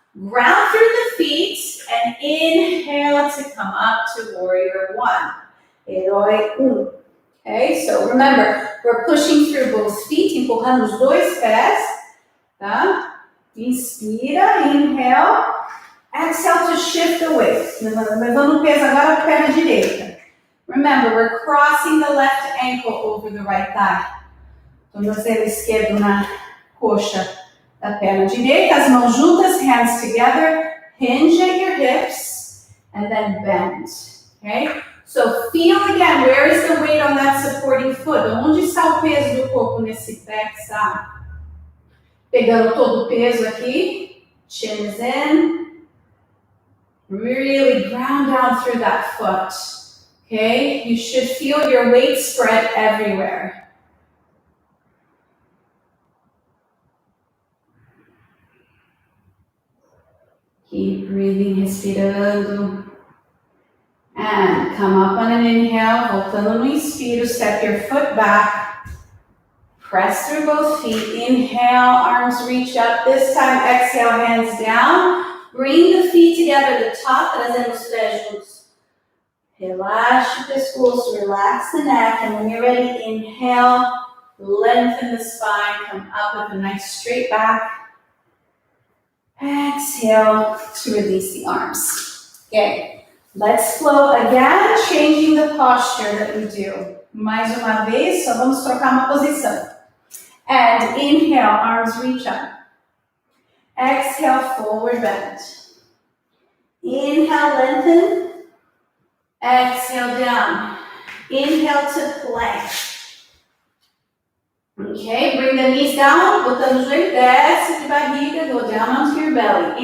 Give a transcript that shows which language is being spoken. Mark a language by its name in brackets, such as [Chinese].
[English] Ground through the feet. And inhale to come up to Warrior One. Herói 1. Okay, so remember, we're pushing through both feet, [Portuguese] empurrando os dois pés. [English] Tá? Inspira, inhale. Exhale to shift the weight. [Portuguese] Levando o peso agora para a perna direita. [English] Remember, we're crossing the left ankle over the right thigh. [Portuguese] Tornozelo esquerdo na coxa da perna direita. As mãos juntas, [English] hands together. Hinge at your hips. And then bend. Okay? So feel again, where is the weight on that supporting foot? [Portuguese] Onde está o peso do corpo nesse pé que está pegando todo o peso aqui? [English] Chin is in. Really ground down through that foot. Okay? You should feel your weight spread everywhere. Keep breathing, respirando. And come up on an inhale, [Portuguese] voltando no inspiro, [English] step your foot back. Press through both feet. Inhale, arms reach up. This time, exhale, hands down. Bring the feet together, the top, [Portuguese] trazendo os pés juntos. Relaxa o pescoço, [English] relax the neck, and when you're ready, inhale, lengthen the spine, come up with a nice straight back. Exhale to release the arms. Okay, let's flow again, changing the posture that we do. [Portuguese] Mais uma vez, só vamos trocar uma posição. [English] And inhale, arms reach up. Exhale, forward bend. Inhale, lengthen. Exhale down. Inhale to plank. Okay, bring the knees down, [Portuguese] botando o joelho, desce de barriga, [English] go down onto your belly.